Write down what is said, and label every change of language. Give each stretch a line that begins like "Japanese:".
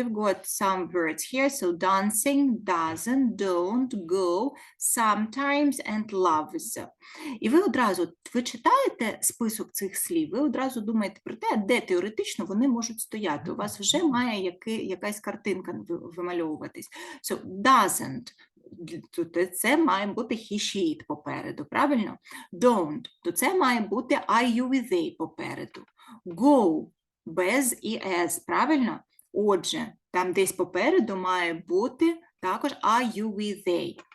English: We've got some words here. So dancing, doesn't, don't, go, sometimes, and loves.
Ukrainian: І ви одразу, ви читаєте список цих слів, ви одразу думаєте про те, де теоретично вони можуть стояти. У вас вже має якась картинка вимальовуватись. So doesn't, то це має бути he, she, it попереду, правильно? Don't, то це має бути I, you, we, they попереду. Go, без і as, правильно? Отже, там десь попереду має бути також I, you, we, they.